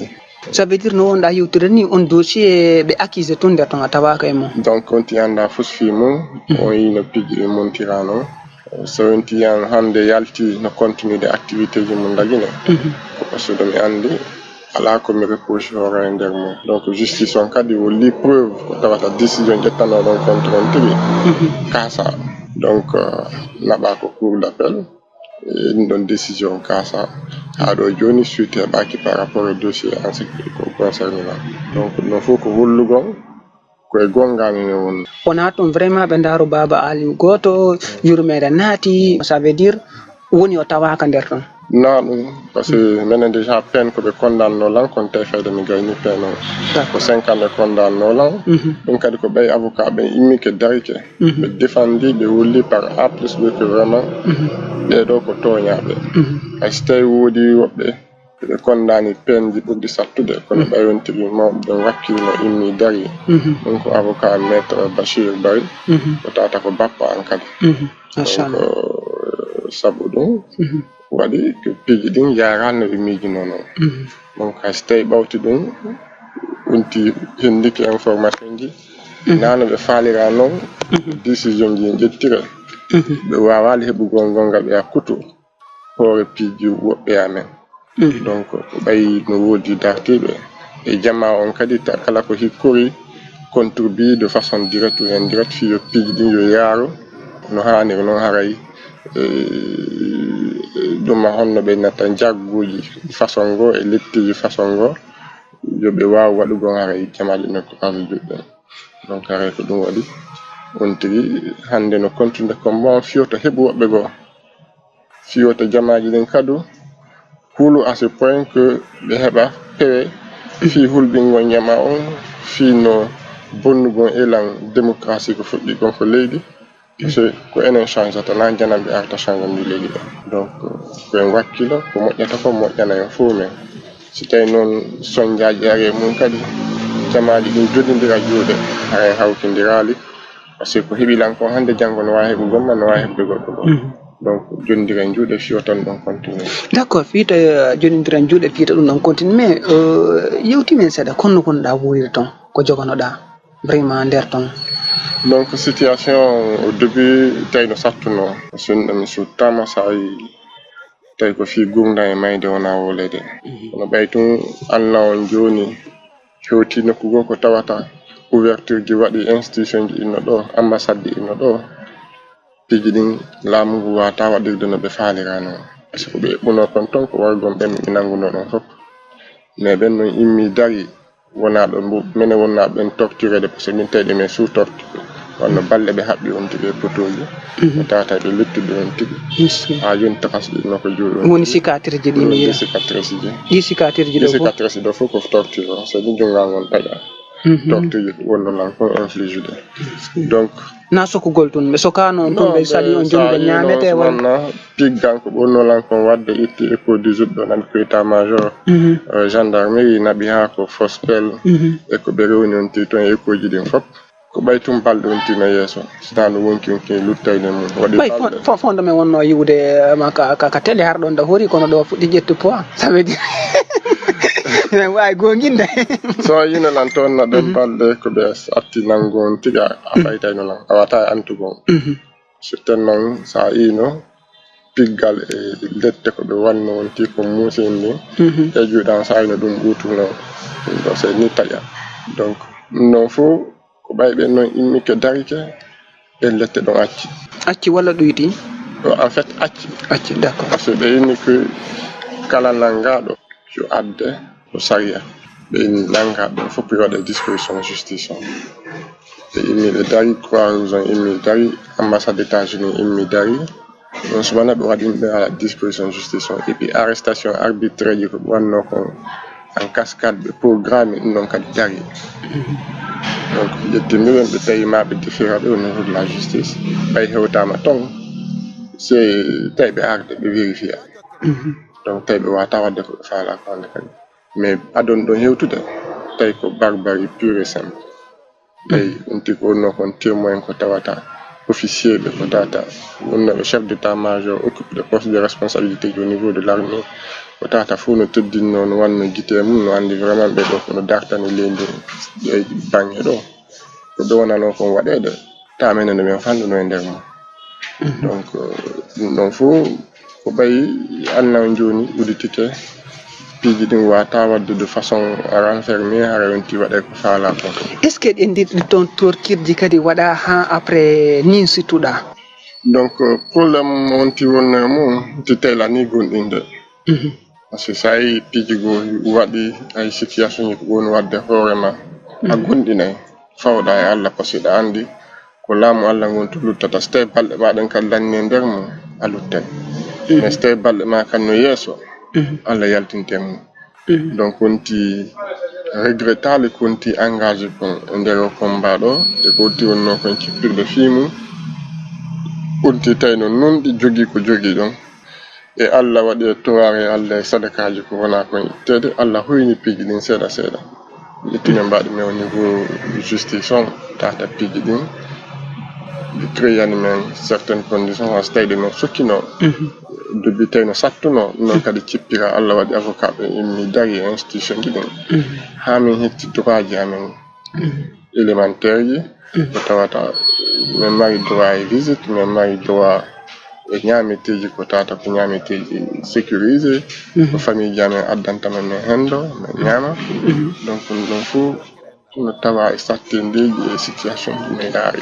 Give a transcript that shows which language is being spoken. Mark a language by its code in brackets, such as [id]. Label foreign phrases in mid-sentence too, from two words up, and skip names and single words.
[fr] Ça veut dire [ff] no wonɗa yewtide ni on dossier ɓe accusé tun nder ton a tawaka e mum donc on ti anda fusfi mum on yino piggi ɓe montirano so on ti an hande yalti no continude activité ji mum dagine ko [fr] par ce que [ff] ɗomi andi ala komi reproche hoore e nder mum donc justice on kadi wolli preuve ko tawata décision ƴettanoɗon contre on tigi kaasa donc naɓa ko [fr] cour d'appel [ff] ɗin ɗon décision kaasa ha ɗo joni suite heɓaki [fr] par rapport au dossier en ce qui concerne la donc [ff] ɗum fof ko hollugol koye gongani ne woni wona ɗum vraiment ɓe daaro baba Aliou goto yurmede naati [fr] ça veut dire [ff] woni o tawaka nder ton non ɗum [fr] par ce que [ff] minen [fr] déjà peine [ff] koɓe condamno lan kon tawi fayde mi gayni peine o ko 5 ans ɓe condamno lan ɗum kadi ko ɓay avocat ɓe immike darike ɓe défendi ɓe wolli [fr] par A plus B que vraiment [ff] ɓeɗo ko toñaɓe hay so tawi woodi woɓɓe ɓe condamni peine ji ɓurɗi sattude kono ɓayon tigi mawɓe ɓen wakkilino immi dari ɗum ko [fr] avocat maître [ff] Bachir Bari ko tata ko bappa an kadi donc sabu ɗum waɗi ko piiji ɗin yarani no ɓe miijino noon donc hay so tawi ɓawti ɗum wonti hendiki information ji nano ɓe faalira noon décision ji ƴettire ɓe wawali heɓugol gongal ɓe hakkutu hoore piiji woɓɓe amen donc ko ɓayi no woodi dartiɓe e jamma on kadi kala ko hikkori [fr] contribue de façon directe ou indirecte [ff] fi yo piiji ɗin yo yaaru no haniri noon haray ɗuma honno ɓe natta jagguji façon go e lettiji façon go yoɓe wawa waɗugon haray jamaji nokku kaso juɗɗe donc haray ko ɗum waɗi on tigi hande no continue ko bon fiyoto heɓu woɓɓe goo fiyoto jamaji ɗin kadu hulu [fr] à ce point que [ff] ɓe heɓa pewe fi hulɓingo jama on fi no bonnugon [fr] élan démocratie [ff] ko fuɗɗi gon ko leydi [fr] parce que [ff] ko enen changeata na janamɓe arta changandi leydi ɗo donc koyen wakkilo ko moƴƴata ko moƴƴana en fo men so tawi noon soñdiaji ari mum kadi jamaji ɗin jodidira juuɗe haren hawtidirali [fr] par ce que [ff] ko heeɓilan kon hande janggo no wawi heɓugol ma no wawi heɓde goɗɗo ɗo donc jodidira en juuɗe fiyo tan ɗon continue [fr] d' accord [ff] fiita jodidira en juuɗe fiita ɗum ɗon [fr] continue mais [ff] yewtimen seeɗa konno gonɗa wuuride toon ko jogonoɗa vraiment nder toon [fr] donc situation au début [ff] tawi no sattuno [fr] par ce que [ff] ɗum mi suttama sa yi tawi ko fi gurdam e mayde wona wolede kono ɓay tun Allah on joni hewti nokku goo ko tawata ouverture ji waɗi institution ji inno ɗo ambassade ji inno ɗo piiji ɗin laamu ngu wata waɗirde no ɓe faalirano [fr] par ce que [ff] ɓe ɓuno kon ton ko wargon ɓen mi nanguno ɗon fof mais ɓen noon immi dari wona ɗo minen wonna ɓen torturede [fr] par ce que [ff] min tawi ɗumen [fr] sous torture [ff] wonno balle ɓe haɓɓi on tigi e potoji ko tawata ɓe lettude on tigi ha joni takas ɗi noko jooɗi woni cicatrice ji ɗi ɗi cicatrice ji ɗi cicatrice ji ɗo cicatrice ɗo fof ko torture on so ɗi jungal ngon taƴa torture ji wonnolan ko [fr] inflige de donc [ff] na sokugol tun ɓe sokano tun ɓe sali on joni ɓe ñamete wonna piggan ko ɓonnolan kon wadde itti [fr] écho du [ff] juɗɗo nandi ko état major gendarmerie naɓi ha ko fospel e ko ɓe rewni on tigi toon écho ji ɗin fop ko ɓaytum balɗe wontino yeeso sitano wonki luttayne mum waɗi ɓay fonde men wonno yiwde ka télé har ɗon da hori kono ɗo fuɗɗi ƴettu poids [fr] ça veut dire [ff] men wawi gonginde so yino lan toon na ɗen balɗe ko ɓe atti nangon tiga a ɓaytayno lan a wata antugon sitten noon sa ino piggal e lette ko ɓe wanno wonti ko musindi e juuɗan sa ino ɗum ɓutuno ɗum ɗo se ni taƴa [fr] donc non [ff] fo ko ɓayɓe noon immike darike e lette ɗon acci walla ɗoyti [fr] en fait acci d'accord par ce que [ff] ɓe inni ko kala nangaɗo yo adde ko sariya ɓe inni nangaɗo fof yo waɗe [fr] disposition justice [ff] on ɓe immi ɓe dari [fr] croix rouge [ff] on immi dari [fr] ambassade états-unis [ff] immi dari on subana ɓe waɗi ɓe ala [fr] disposition justice [ff] on [fr] et puis arrestation arbitraire [ff] ji ko ɓe wanno kon [fr] en cascade [ff] ɓe programme ɗum ɗon kadi dari donc ƴettimiɓen ɓe tawi maɓe différaɓe [fr] au niveau de la justice [ff] ɓay hewtama ton c'est tawi ɓe arde ɓe [fr] vérifia donc [ff] tawi ɓe wata wadde ko ɓe faala ko hande kadi mais adon ɗon hewtude tawi ko [fr] barbarie pure et simple [ff] tawi ɗumti ko wonno kon témoin ko tawata officier ɓe ko tawata wonnoɓe [fr] chef d'état major occupe des postes de responsabilité au niveau de l'armée [ff] ko tawata fof no teddinno no wanno guite mum no andi vraiment ɓe ɗo kono dartani leydi e banggue ɗo ko ɗo wonano kon waɗede ta menen no men fanduno e nder mum donc ɗum ɗon fof ko ɓayi annan joni udditite piiji ɗin wata wadde [fr] de façon renfermé [ff] hara wonti waɗe ko faala ko [fr] est ce que [ff] ɗen ndirɗi toon torkirji kadi waɗa ha après nin sittuɗa [fr] donc problème [ff] wonti wonno mum ti tela ni gonɗinde [fr] par ce que [ff] sa yi piiji goo waɗi ay situation ji ko woni wadde hoorema a gonɗinay fawɗa e Allah [fr] par ce que [ff] ɗa andi ko laamu Allah ngon to luttata so tawi balɗe maɗen kadi lanni e nder mum a luttay mais so tawi balɗe ma kan no yeeso Allah yaltinte mum donc wonti regrettable ko wonti engagé kon e nder o combat ɗo e ko wonti wonno kon cippirde fiimum wonti tawi no nunɗi jogui ko jogui ɗon e Allah waɗi e toware Allah e sadakaji ko wona kon ittede Allah hoyni piiji ɗin seeɗa seeɗa ittine mbaɗi men [fr] au niveau [ff] justice on tata piiji ɗin ɓe créani men [fr] certaines conditions [ff] ha so tawi ɗe no sokkino debi tawi no sattuno noon kadi cippira Allah waɗi avocat ɓe immi dari e institution ji ɗin ha min hetti droit ji amen élémentaire ji ko tawata min mari droit e visite min mari droit e ñameteji ko tata ko ñameteji sécurisé ko famille ji amen addantama min hendo min ñama donc ɗum fof no tawa e sattindeji e situation ji min yaari